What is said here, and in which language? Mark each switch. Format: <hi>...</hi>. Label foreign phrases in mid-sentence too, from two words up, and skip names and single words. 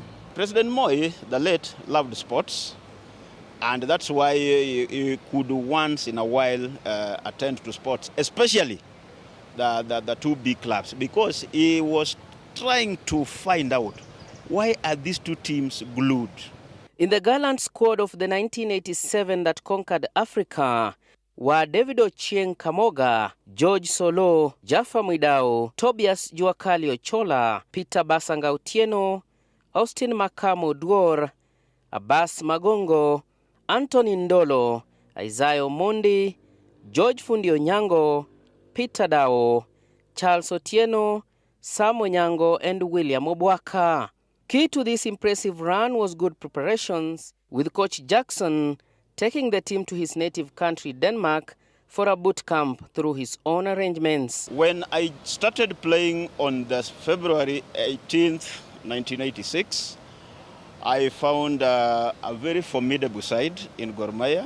<en>President Moi, the late, loved sports, and that's why he could once in a while attend to sports, especially the 2 big clubs, because he was trying to find out why are these 2 teams glued. In the gallant squad of the 1987 that conquered Africa were David Ochieng Kamoga, George Solo, Jaffa Mwidao, Tobias Juakali Ochola, Peter Basanga Otieno, Austin Makamo Duor, Abbas Magongo, Anthony Ndolo, Isaiah Omondi, George Fundi Onyango, Peter Dao, Charles Otieno, Sam Onyango, and William Obwaka. Key to this impressive run was good preparations, with Coach Jackson taking the team to his native country, Denmark, for a boot camp through his own arrangements. When I started playing on the February 18th, 1986, I found a very formidable side in Gor Mahia.</en>